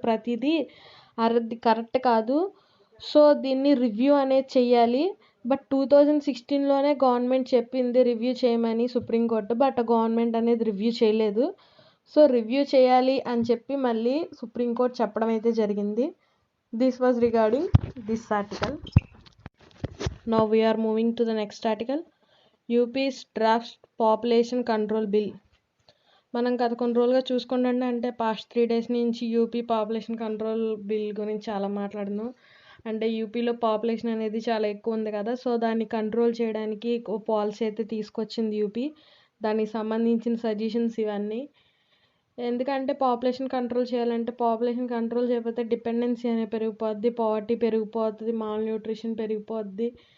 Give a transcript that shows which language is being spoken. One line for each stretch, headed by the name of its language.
Telugu: ప్రతిదీ అది కరెక్ట్ కాదు. సో దీన్ని రివ్యూ అనేది చెయ్యాలి. బట్ 2016లోనే గవర్నమెంట్ చెప్పింది రివ్యూ చేయమని సుప్రీంకోర్టు. బట్ గవర్నమెంట్ అనేది రివ్యూ చేయలేదు. సో రివ్యూ చేయాలి అని చెప్పి మళ్ళీ సుప్రీంకోర్టు చెప్పడం అయితే జరిగింది.
English: This was regarding this article. Now we are moving to the next article. UP's draft population control bill.
Telugu: మనం గత కొన్ని రోజులుగా చూసుకుంటుంటే అంటే
English: past 3 days
Telugu: నుంచి యూపీ పాపులేషన్ కంట్రోల్ బిల్ గురించి చాలా మాట్లాడుతున్నాం. అంటే యూపీలో పాపులేషన్ అనేది చాలా ఎక్కువ ఉంది కదా. సో దాన్ని కంట్రోల్ చేయడానికి పాలసీ అయితే తీసుకొచ్చింది యూపీ. దానికి సంబంధించిన సజెషన్స్ ఇవన్నీ. ఎందుకంటే పాపులేషన్ కంట్రోల్ చేయాలంటే పాపులేషన్ కంట్రోల్ చేయకపోతే డిపెండెన్సీ అనేది పెరిగిపోద్ది, పావర్టీ పెరిగిపోతుంది, మాల్ న్యూట్రిషన్ పెరిగిపోద్ది.